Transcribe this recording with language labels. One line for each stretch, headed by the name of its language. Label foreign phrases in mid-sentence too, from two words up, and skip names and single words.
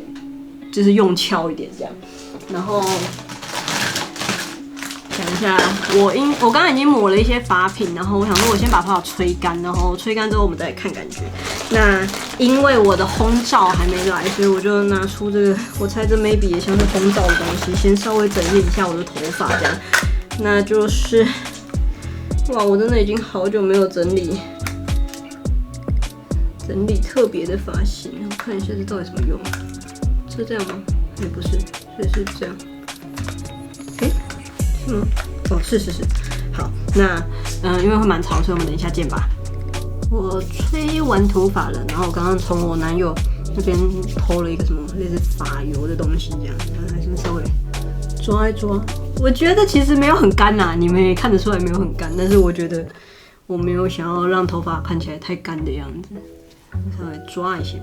Chinese: 就是用翹一點這樣，然後想一下，我剛剛已經抹了一些髮品，然後我想說我先把頭髮吹乾，然後吹乾之後我們再來看感覺。那因為我的烘罩還沒來，所以我就拿出這個，我猜這 maybe 也像是烘罩的東西，先稍微整理一下我的頭髮這樣。那就是哇，我真的已經好久沒有整理特別的髮型，我看一下這到底什麼用。是這樣嗎？也不是，所以是這樣。是嗎？哦，是。好，那因為會蠻長，所以我們等一下見吧。我吹完頭髮了，然後我剛剛從我男友那邊偷了一個什麼類似髮油的東西，這樣，還是稍微抓一抓。我覺得其實沒有很乾吶，你們也看得出來沒有很乾，但是我覺得我沒有想要讓頭髮看起來太乾的樣子，稍微抓一下。